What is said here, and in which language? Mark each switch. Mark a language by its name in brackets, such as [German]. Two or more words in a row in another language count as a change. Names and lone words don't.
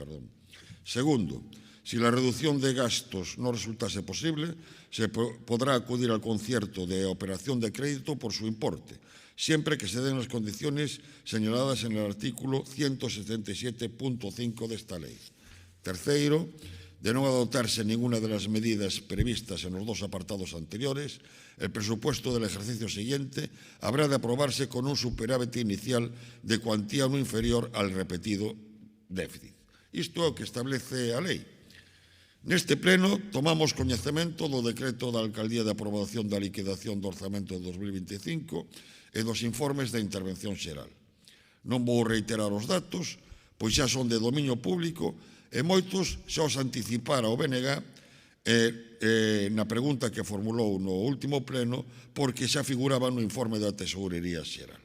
[Spanish] Segundo, si la reducción de gastos no resultase posible, se podrá acudir al concierto de operación de crédito por su importe, siempre que se den las condiciones señaladas en el artículo 177.5 de esta ley. [Galician] Terceiro, de non adoptarse [Spanish] ninguna de las medidas previstas en los dos apartados anteriores, el presupuesto del ejercicio siguiente habrá de aprobarse con un superávit inicial de cuantía no inferior al repetido déficit. [Galician] Isto é o que establece a lei. Neste pleno tomamos coñecemento do decreto da Alcaldía de aprobación da liquidación do orzamento de 2025 e dos informes da intervención xeral. Non vou reiterar os datos, pois xa son de dominio público e moitos xa os anticipara o BNG na pregunta que formulou no último pleno porque xa figuraba no informe da Tesorería Xeral.